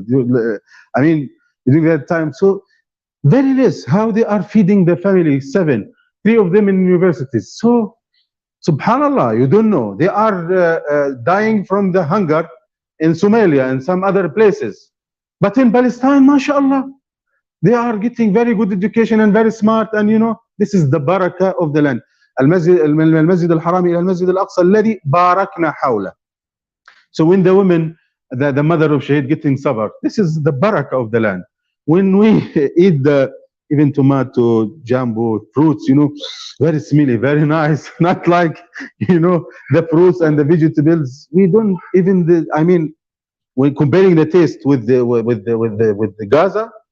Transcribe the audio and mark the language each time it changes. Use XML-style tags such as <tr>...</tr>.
<en>During that time, so very less, how they are feeding the family, 7, 3 of them in universities. So subhanallah, you don't know, they are dying from the hunger in Somalia and some other places. But in Palestine, mashallah, they are getting very good education and very smart, and this is the barakah of the land.</en> <ar>المسجد الحرام إلى المسجد الأقصى الذي باركنا حوله.</ar> <en>So when the women, the mother of Shahid getting sabr, this is the barakah of the land. When we eat even tomato, jambo, fruits, very smelly, very nice, not like, the fruits and the vegetables. We don't even when comparing the taste with the Gaza.</en>